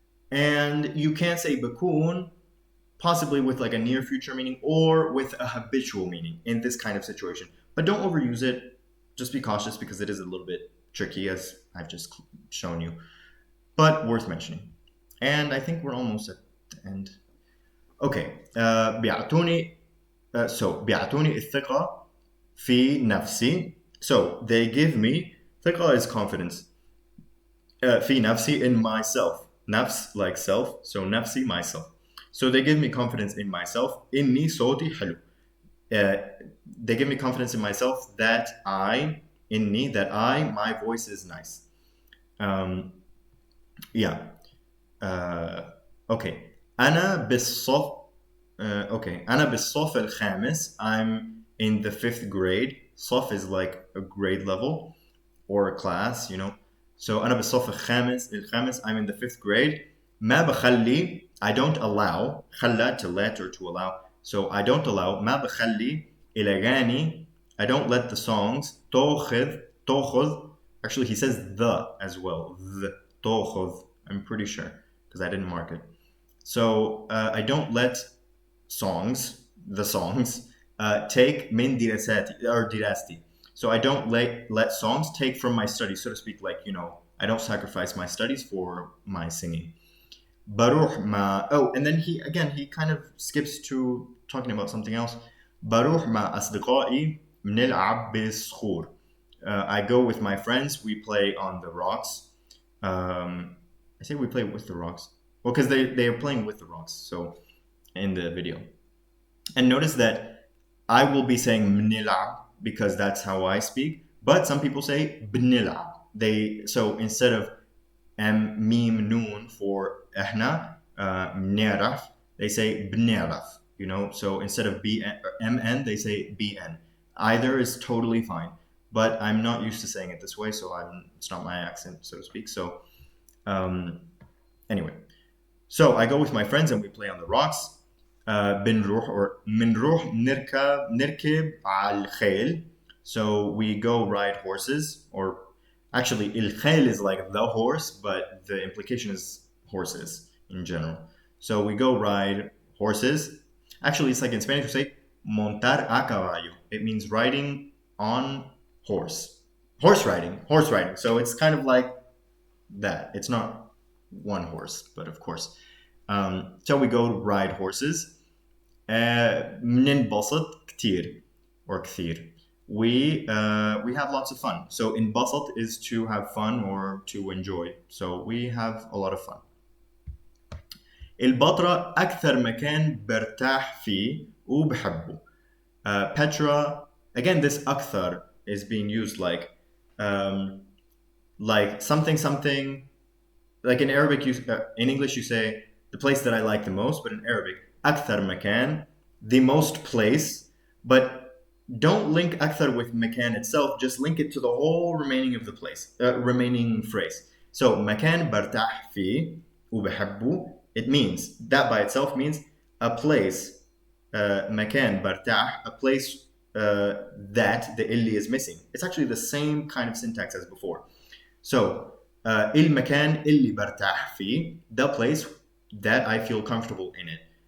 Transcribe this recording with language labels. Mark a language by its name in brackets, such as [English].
[English] And you can't say [Arabic] بكون, [English] possibly with like a near future meaning or with a habitual meaning in this kind of situation. But don't overuse it. Just be cautious because it is a little bit tricky, as I've just shown you, but worth mentioning. And I think we're almost at the end. Okay. [Arabic] بيعطوني بيعطوني الثقة في نفسي. [English] So they give me, [Arabic] ثقة [English] is confidence. [Arabic] في نفسي, [English] in myself. [Arabic] نفس [English] like self, so [Arabic] نفسي [English] myself. So they give me confidence in myself. [Arabic] إني صوتي حلو. [English] They give me confidence in myself that my voice is nice. Yeah. Okay. [Arabic] أنا بالصف الخامس. [English] I'm in the 5th grade. [Arabic] صف [English] is like a grade level or a class, you know. So [Arabic] أنا بالصف الخامس. [English] I'm in the 5th grade. [Arabic] ما بخلي, [English] I don't allow. [Arabic] خلى, [English] to let or to allow. So I don't allow. [Arabic] ما بخلي الأغاني. [English] I don't let the songs [Arabic] تأخذ. [English] Actually, he says the as well. The [Arabic] تأخذ. [English] I'm pretty sure because I didn't mark it. So I don't let the songs, take [Arabic] من دراساتي [English] or [Arabic] دراستي. [English] So I don't let songs take from my studies, so to speak, like, you know, I don't sacrifice my studies for my singing. [Arabic] بروح مع, [English] and then he kind of skips to talking about something else. [Arabic] بروح مع أصدقائي نلعب بالصخور. [English] I go with my friends, we play on the rocks. I say we play with the rocks. Well, because they are playing with the rocks, so in the video. And notice that I will be saying [Arabic] بنلعب [English] because that's how I speak, but some people say بنلعب. So instead of [Arabic] ميم نون [English] for [Arabic] احنا بنعرف, [English] they say [Arabic] بنعرف, [English] you know. So instead of mn, they say bn. Either is totally fine, but I'm not used to saying it this way, so it's not my accent, so to speak. So anyway, so I go with my friends and we play on the rocks. [Arabic] بنروح [English] or [Arabic] منروح نركب على الخيل. [English] So we go ride horses, or actually [Arabic] الخيل [English] is like the horse, but the implication is horses in general. So we go ride horses. Actually, it's like in Spanish we say [Spanish] montar a caballo. [English] It means riding on horse. Horse riding. So it's kind of like that. It's not one horse, but of course. So we go ride horses. [Arabic] بننبسط كتير [English] or [Arabic] كثير. [English] We have lots of fun. So [Arabic] انبسط [English] is to have fun or to enjoy. So we have a lot of fun. [Arabic] البتراء أكثر مكان برتاح فيه وبحبه. [English] Petra, again, this [Arabic] أكثر [English] is being used like something. Like in Arabic, in English you say the place that I like the most, but in Arabic, [Arabic] أكثر مكان, [English] the most place. But don't link [Arabic] أكثر [English] with [Arabic] مكان [English] itself. Just link it to the whole remaining of the place, remaining phrase. So [Arabic] مكان برتاح فيه وبحبه. [English] It means that by itself means a place. [Arabic] مكان برتاح, [English] a place that the illi is missing. It's actually the same kind of syntax as before. So [Arabic] المكان اللي برتاح فيه, [English] the place that I feel comfortable in it.